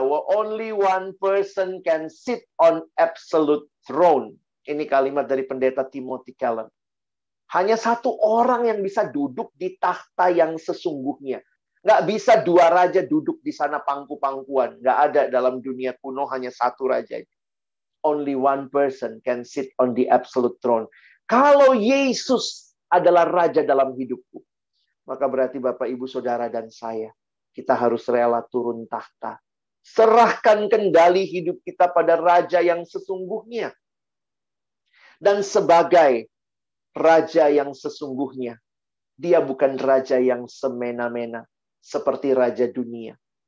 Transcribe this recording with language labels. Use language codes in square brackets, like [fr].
[en] Only one person can sit on absolute throne. [id] Ini kalimat dari pendeta Timothy Keller. Hanya satu orang yang bisa duduk di takhta yang sesungguhnya. Nggak bisa dua raja duduk di sana pangku-pangkuan. Nggak ada dalam dunia kuno, hanya satu raja. [en] Only one person can sit on the absolute throne. [id] Kalau Yesus adalah raja dalam hidupku, maka berarti Bapak, Ibu, Saudara, dan saya, kita harus rela turun takhta. Serahkan kendali hidup kita pada raja yang sesungguhnya. Dan sebagai raja yang sesungguhnya, dia bukan raja yang semena-mena seperti raja dunia.